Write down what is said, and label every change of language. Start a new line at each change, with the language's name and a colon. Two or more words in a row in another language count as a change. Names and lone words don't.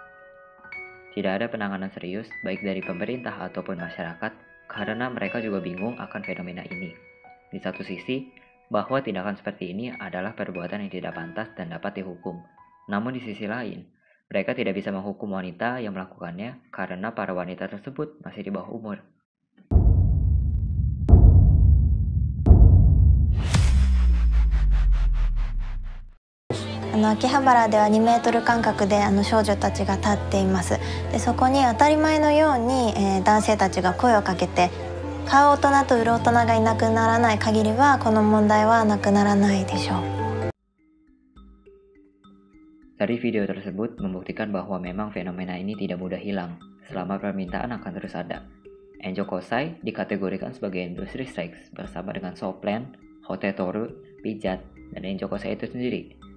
Indonesian: Tidak ada penanganan serius baik dari pemerintah ataupun masyarakat karena mereka juga bingung akan fenomena ini. Di satu sisi, bahwa tindakan seperti ini adalah perbuatan yang tidak pantas dan dapat dihukum. Namun di sisi lain, mereka tidak bisa menghukum wanita yang melakukannya karena para wanita tersebut masih di bawah umur.
Japanese: 秋葉原では2メートル間隔で少女たちが立っています。でそこに当たり前のように、男性たちが声をかけて、買う大人と売る大人がいなくならない限りはこの問題はなくならないでしょう。
Indonesian: Dari video tersebut membuktikan bahwa memang fenomena ini tidak mudah hilang selama permintaan akan terus ada. Enjokosai dikategorikan sebagai industri seks bersama dengan soplen, hotetoru, pijat, dan enjokosai itu sendiri.